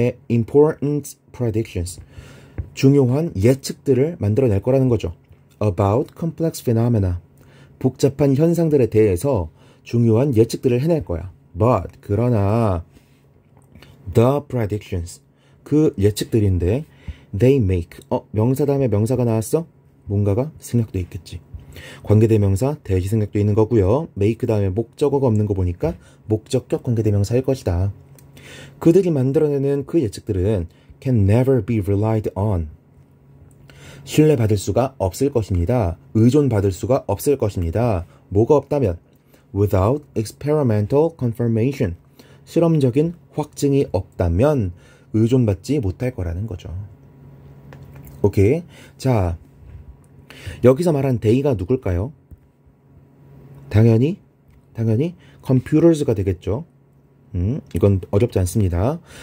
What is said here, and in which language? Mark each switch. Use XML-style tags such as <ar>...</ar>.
<en>important predictions.</en> <ko>중요한 예측들을 만들어낼 거라는 거죠.</ko> <en>about complex phenomena.</en> <ko>복잡한 현상들에 대해서 중요한 예측들을 해낼 거야.</ko> <en>but</en> <ko>그러나</ko> <en>the predictions.</en> <ko>그 예측들인데</ko> <en>they make.</en> <ko>명사 다음에 명사가 나왔어? 뭔가가 생략돼 있겠지. 관계대명사 대시 생략돼 있는 거고요. make 다음에 목적어가 없는 거 보니까 목적격 관계대명사일 것이다. 그들이 만들어내는 그 예측들은</ko> <en>can never be relied on.</en> <ko>신뢰받을 수가 없을 것입니다. 의존받을 수가 없을 것입니다. 뭐가 없다면</ko> <en>without experimental confirmation.</en> <ko>실험적인 확증이 없다면 의존받지 못할 거라는 거죠. 오케이. 자, 여기서 말한 they가 누굴까요? 당연히 computers가 되겠죠. 이건 어렵지 않습니다.</ko>